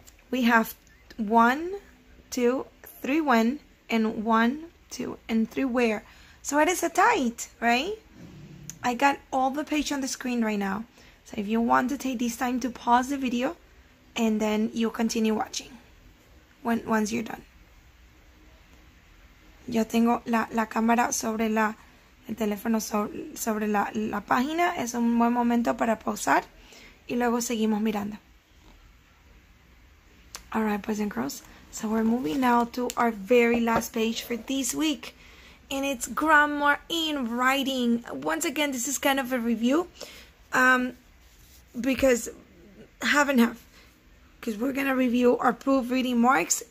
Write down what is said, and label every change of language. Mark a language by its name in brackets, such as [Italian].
[English] We have 1, 2, 3 when, and 1, 2, and 3 where. So it is a tie, right? I got all the page on the screen right now. So if you want to take this time to pause the video, and then you continue watching once you're done. [Spanish] Yo tengo la cámara sobre el teléfono sobre la página. Es un buen momento para pausar y luego seguimos mirando. [English] Alright, boys and girls. So we're moving now to our very last page for this week. And it's grammar in writing. Once again, this is kind of a review. Because half and half. Because we're going to review our proofreading marks.